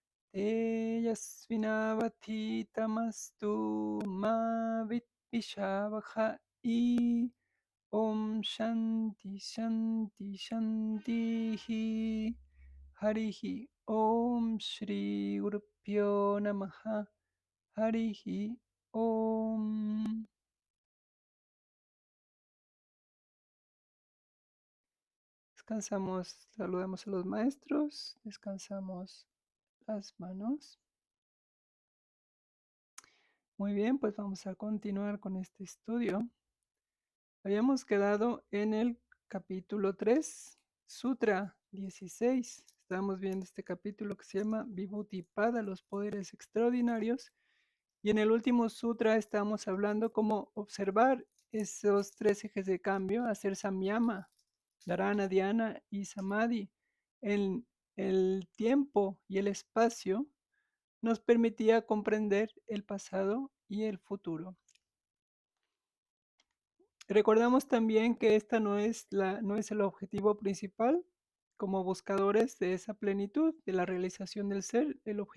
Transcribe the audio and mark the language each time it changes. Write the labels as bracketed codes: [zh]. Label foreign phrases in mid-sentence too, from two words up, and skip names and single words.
[sa] तेजस्विनावधीतमस्तु मा विद्विषावहै ॐ शान्तिः शान्तिः शान्तिः हरिः ॐ श्री गुरुभ्यो नमः हरिः ॐ Shri Gurupyo Namaha, Harihi Om. [es] Descansamos, saludamos a los maestros, descansamos las manos. Muy bien, pues vamos a continuar con este estudio. Habíamos quedado en el capítulo 3, Sutra 16. Estamos viendo este capítulo que se llama Vibhuti-pada, los poderes extraordinarios. Y en el último sutra estamos hablando cómo observar esos 3 ejes de cambio, hacer samyama, dharana, dhyana y samadhi. En el tiempo y el espacio nos permitía comprender el pasado y el futuro. Recordamos también que esta no es el objetivo principal como buscadores de esa plenitud, de la realización del ser.